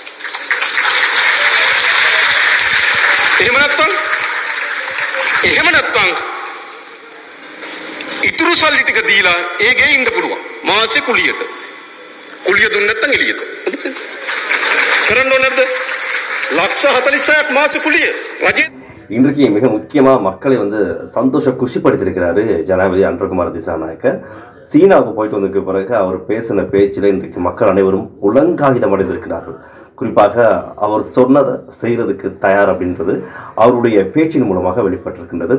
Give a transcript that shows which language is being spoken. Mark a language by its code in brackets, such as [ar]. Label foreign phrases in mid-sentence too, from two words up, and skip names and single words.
[si] එහෙම නැත්තම් ඉතුරු සල්ලි ටික දීලා ඒ ගේ ඉන්න පුළුවන්. මාසේ කුලියට. කුලිය දුන්න නැත්තම් එළියට. කරන්න ඕනේ නැද්ද? 46,000ක් මාසේ කුලිය. රජේ [ta] இன்றைக்கு மிக முக்கியமாக மக்களை குஷிப்படுத்தியிருக்கிறாரு ஜனாதிபதி அன்ருகுமார் திசாநாயக்க. சீனாவுக்கு போயிட்டு வந்ததுக்கு பிறகு அவர் பேசின பேச்சில் இன்றைக்கு மக்கள் அனைவரும் உலங்காகிதம் அடைந்திருக்கிறார்கள். குறிப்பாக அவர் சொன்னதை செய்கிறதுக்கு தயார் அப்படின்றது அவருடைய பேச்சின் மூலமாக வெளிப்பட்டிருக்கின்றது.